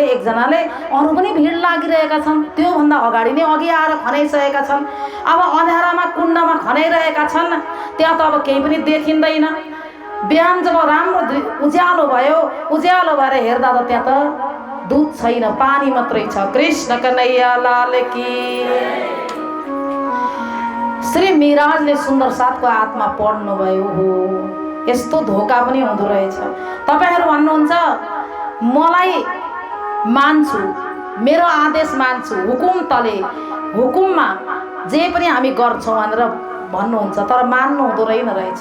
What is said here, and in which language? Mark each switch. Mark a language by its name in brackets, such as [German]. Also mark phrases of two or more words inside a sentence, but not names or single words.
[Nepali] एकजनाले अरू पनि भिड लागिरहेका छन्, त्योभन्दा अगाडि नै अघि आएर खनाइसकेका छन्। अब अँध्यारामा कुण्डमा खनाइरहेका छन्, त्यहाँ त अब केही पनि देखिँदैन। बिहान जब राम्रो उज्यालो भयो, उज्यालो भएर हेर्दा त त्यहाँ त दुध छैन, पानी मात्रै छ। [Hindi] कृष्ण कन्हैया लाल की। [Nepali] श्री मिहिराजले सुन्दर साथको आत्मा पढ्नुभयो, हो यस्तो धोका पनि हुँदो रहेछ। तपाईहरू भन्नुहुन्छ मलाई मान्छु, मेरो आदेश मान्छु, हुकुम तले हुकुममा जे पनि हामी गर्छौँ भनेर भन्नुहुन्छ, तर मान्नु हुँदो रहेछ।